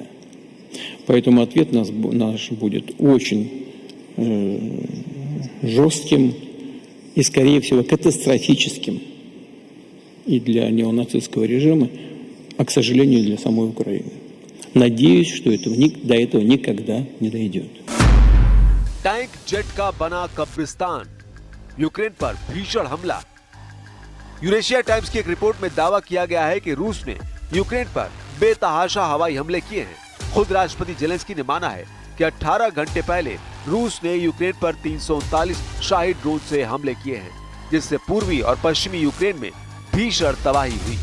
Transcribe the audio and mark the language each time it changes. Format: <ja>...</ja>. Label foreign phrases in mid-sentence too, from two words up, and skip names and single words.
<ru>Поэтому ответ наш будет очень жестким и, скорее всего, катастрофическим и для неонацистского режима, а, к сожалению, для самой Украины. Надеюсь, что до этого никогда не дойдет.</ru> <hi>टैंक जेट का बना कब्रिस्तान, यूक्रेन पर भीषण हमला। यूरेशिया टाइम्स की एक रिपोर्ट में दावा किया गया है कि रूस ने यूक्रेन पर बेतहाशा हवाई हमले किए हैं। खुद राष्ट्रपति जेलेंस्की ने माना है कि 18 घंटे पहले रूस ने यूक्रेन पर 339 शाही ड्रोन से हमले किए हैं, जिससे पूर्वी और पश्चिमी यूक्रेन में भीषण तबाही हुई।</hi>